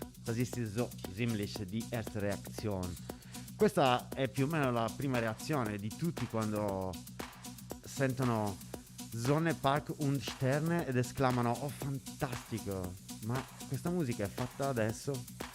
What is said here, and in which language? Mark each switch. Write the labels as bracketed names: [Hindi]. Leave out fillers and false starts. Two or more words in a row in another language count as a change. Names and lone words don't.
[German] Das ist so ziemlich die erste Reaktion. [Italian] Questa è più o meno la prima reazione di tutti quando sentono Sonne, Park und Sterne ed esclamano oh fantastico, ma questa musica è fatta adesso?